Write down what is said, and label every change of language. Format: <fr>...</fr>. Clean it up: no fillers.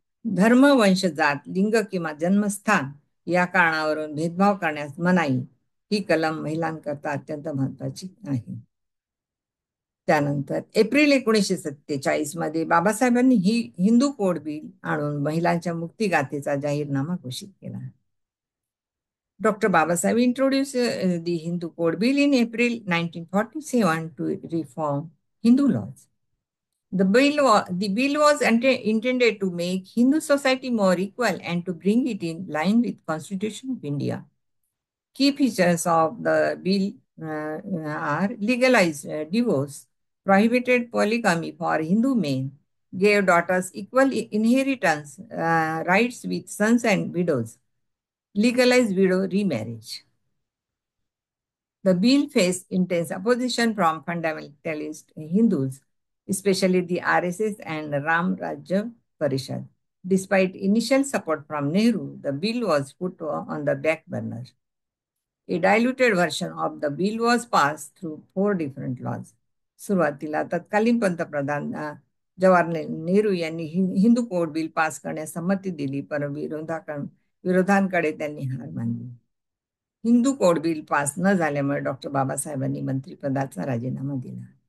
<mr>धर्म, वंश, जात, लिंग किंवा जन्मस्थान या कारणावरून भेदभाव करण्यास मनाई ही कलम महिलांकरता अत्यंत महत्वाची आहे. त्यानंतर एप्रिल 1947 मध्ये बाबासाहेबांनी हिंदू कोड बिल आणून महिलांच्या मुक्तिगाथेचा जाहीरनामा घोषित केला.</mr> <en>Dr. Babasaheb introduced the Hindu Code Bill in April 1947 to reform Hindu laws. The bill was intended to make Hindu society more equal and to bring it in line with Constitution of India. Key features of the bill are legalized divorce, prohibited polygamy for Hindu men, gave daughters equal inheritance rights with sons and widows, legalized widow remarriage. The bill faced intense opposition from fundamentalist Hindus, especially the RSS and Ram Rajya Parishad. Despite initial support from Nehru, the bill was put on the back burner. A diluted version of the bill was passed through 4 different laws.</en> <mr>सुरुवातीला तत्कालीन पंतप्रधान जवाहरलाल नेहरू यांनी Hindu code bill pass करण्यास संमती दिली, परंतु विरोधांकडे त्यांनी हार मानली. हिंदू कोड बिल पास न झाल्यामुळे डॉक्टर बाबासाहेबांनी मंत्रिपदाचा राजीनामा दिला.</mr>